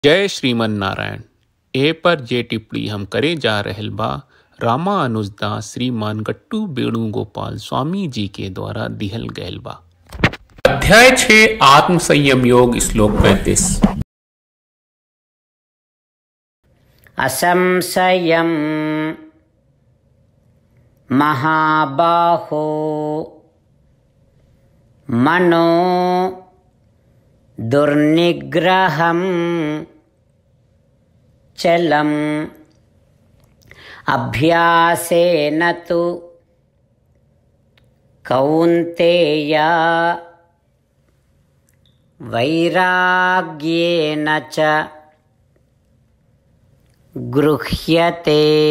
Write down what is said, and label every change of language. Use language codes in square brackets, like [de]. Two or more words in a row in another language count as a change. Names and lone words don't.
[bho] जय श्रीमन नारायण। ए पर जे टिप्पणी हम करे जा रहल बा रामानुजदास श्रीमान गट्टू वेणुगोपाल स्वामी जी के द्वारा दिहल गयल बा। अध्याय 6 आत्म संयम योग श्लोक 35। [sa] असंशयम् महाबाहो मनो दुर्निग्रहम् चलम् अभ्यासेन तु कौन्तेय वैराग्येन च गृह्यते।